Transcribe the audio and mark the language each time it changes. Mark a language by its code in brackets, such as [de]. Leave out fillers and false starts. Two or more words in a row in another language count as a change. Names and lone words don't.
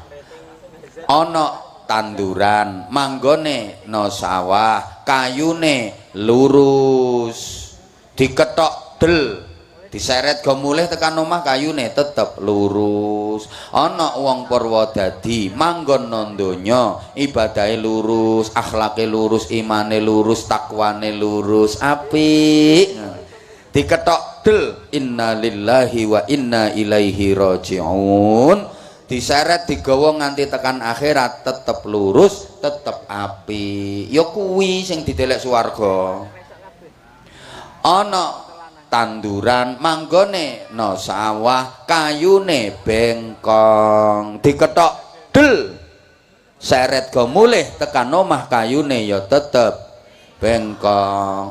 [jv] Ana tanduran manggone no sawah, kayune lurus, diketok del, diseret go mulih tekan omah kayune tetep lurus. Ana wong Purwodadi manggon nang donya, ibadahe lurus, akhlake lurus, imane lurus, takwane lurus, apik. Diketok del, [ar] إنا لله وإنا إليه راجعون. [jv] Diseret digawa nganti tekan akhirat tetep lurus, tetep api. Ya kuwi sing didelek swarga. Ana tanduran manggone no sawah, kayune bengkong, diketok del, seret go mulih tekan omah kayune ya tetep bengkong.